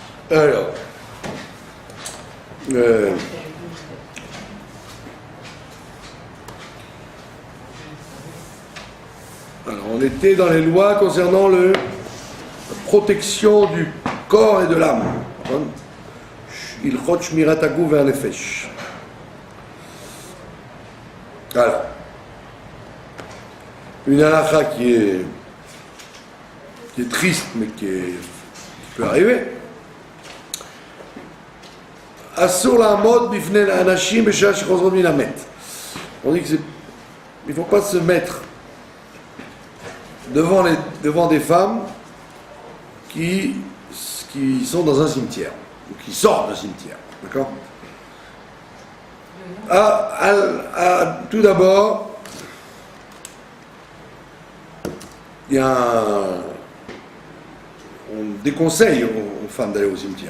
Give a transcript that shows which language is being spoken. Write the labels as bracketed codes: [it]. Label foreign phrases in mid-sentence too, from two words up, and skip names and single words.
[fr] Alors, on était dans les lois concernant la protection du corps et de l'âme. [he] הלכות שמירת הגוף והנפש. [fr] Alors, une halakha qui est triste, mais qui peut arriver. [he] אסור לעמוד בפני נשים בשעה שחוזרות מן המת. [fr] On dit qu'il ne faut pas se mettre devant des femmes qui sont dans un cimetière, ou qui sortent d'un cimetière. D'accord? Tout d'abord, il y a on déconseille aux femmes d'aller au cimetière.